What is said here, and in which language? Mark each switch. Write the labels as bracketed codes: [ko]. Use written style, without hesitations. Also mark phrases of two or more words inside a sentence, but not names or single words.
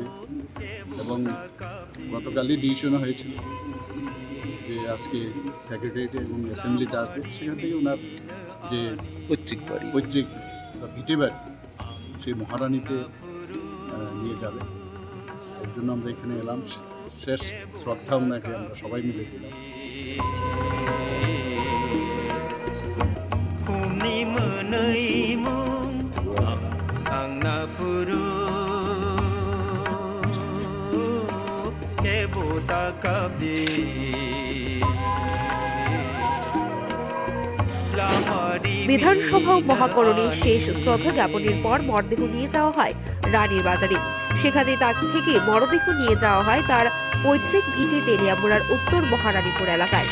[bn] এবং গতকালই ডিসিশন হয়েছিল যে আজকে সেক্রেটারিয়েটে এবং অ্যাসেম্বলিতে আসবে, সেখান থেকে ওনার যে পৈতৃক বা ভিটে বাড়ি সেই মহারানীতে নিয়ে যাবে। এর জন্য আমরা এখানে এলাম, শেষ শ্রদ্ধা ওনাকে আমরা সবাই মিলে দিলাম। [trp] Humni meneimu angna puru kebota kabdi [bn] বিধানসভা ও মহাকরণের শেষ শ্রদ্ধা জ্ঞাপনের পর মরদেহ নিয়ে যাওয়া হয় রানীর বাজারে। সেখানে তার থেকে মরদেহ নিয়ে যাওয়া হয় তার পৈতৃক ভিটে তেলিয়ামুড়ার উত্তর মহারানীপুর এলাকায়।